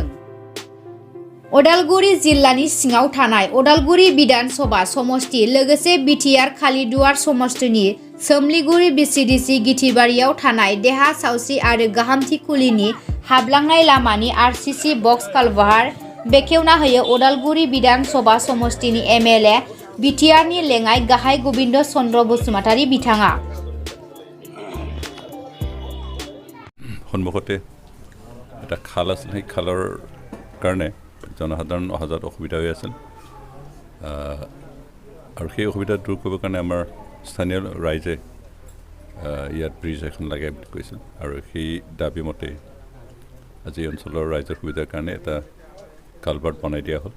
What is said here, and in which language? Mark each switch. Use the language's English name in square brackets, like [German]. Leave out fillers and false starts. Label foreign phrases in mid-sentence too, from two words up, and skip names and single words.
[Bodo] अदालगुरि जिल्लानि सिङाव थानाय अदालगुरि बिधान सभा समस्ति लोगोसे बिटिआर कालिदुवार समस्तिनि सोमलिगुरि बिसिडिसि गिथिबारियाव थानाय देहा सावस्रि आरो गाहामथि खुलिनि हाबलांनाय लामानि आरसीसी बक्स कालबाहार बेखेवना होयो अदालगुरि बिधान सभा समस्तिनि एमएलए बिटिआरनि लेङाइ गाहाय गोविन्द चन्द्र बसुमतारी बिथाङा। [Assamese] সন্মুখতে এটা খাল আছিল, সেই খালৰ কাৰণে জনসাধাৰণ অহা যোৱাত অসুবিধা হৈ আছিল আৰু সেই অসুবিধা দূৰ কৰিবৰ কাৰণে আমাৰ স্থানীয় ৰাইজে ইয়াত ব্ৰিজ এখন লাগে বুলি কৈছিল আৰু সেই দাবী মতে আজি অঞ্চলৰ ৰাইজৰ সুবিধাৰ কাৰণে এটা কালভাৰ্ট বনাই দিয়া হ'ল।